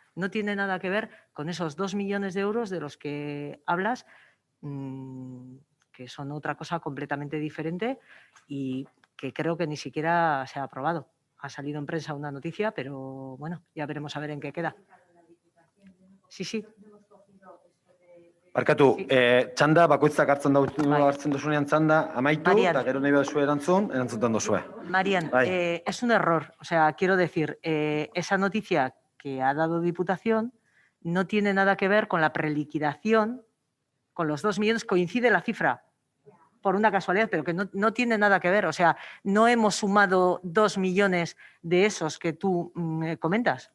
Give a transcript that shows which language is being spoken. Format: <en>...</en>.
<es>No tiene nada que ver con esos 2 millones de euros de los que hablas, que son otra cosa completamente diferente y que creo que ni siquiera se ha aprobado. Ha salido en prensa una noticia, pero bueno, ya veremos a ver en qué queda. Sí.</es> <eu>Parkatu, txanda, bakoitzak hartzen duzunean txanda, amaitu, eta gero nahi baduzu erantzuten duzue.</eu> <es>Marian, es un error. O sea, quiero decir, esa noticia que ha dado Diputación no tiene nada que ver con la preliquidación, con los 2 millones, coincide la cifra, por una casualidad, pero que no tiene nada que ver. O sea, no hemos sumado 2 millones de esos que tú comentas.</es>